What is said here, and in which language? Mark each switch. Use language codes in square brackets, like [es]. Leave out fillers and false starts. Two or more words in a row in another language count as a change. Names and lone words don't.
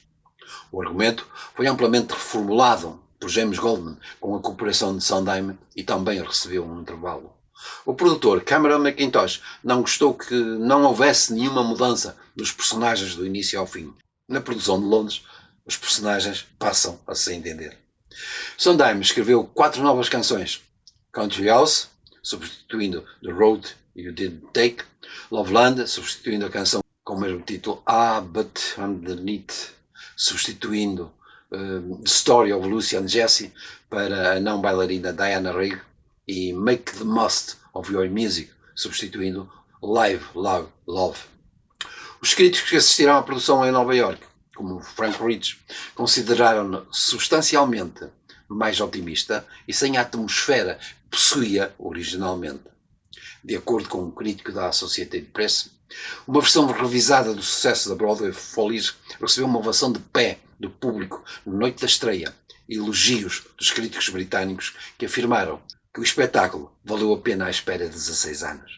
[pt] O argumento foi amplamente reformulado por James Goldman, com a cooperação de Sondheim, e também recebeu um intervalo. O produtor Cameron Mackintosh não gostou que não houvesse nenhuma mudança dos personagens do início ao fim. Na produção de Londres, os personagens passam a se entender. Sondheim escreveu 4 novas canções: Country House, substituindo The Road You Didn't Take; Loveland, substituindo a canção com o mesmo título, But Underneath, substituindo The Story of Lucy and Jessie para a não bailarina Diana Rigg, e Make the Most of Your Music, substituindo Live, Love, Love. Os críticos que assistiram à produção em Nova York, como Frank Rich, consideraram-no substancialmente mais otimista e sem a atmosfera que possuía originalmente. De acordo com um crítico da Associated Press, uma versão revisada do sucesso da Broadway, Follies, recebeu uma ovação de pé do público na noite da estreia e elogios dos críticos britânicos, que afirmaram que o espetáculo valeu a pena à espera de 16 anos.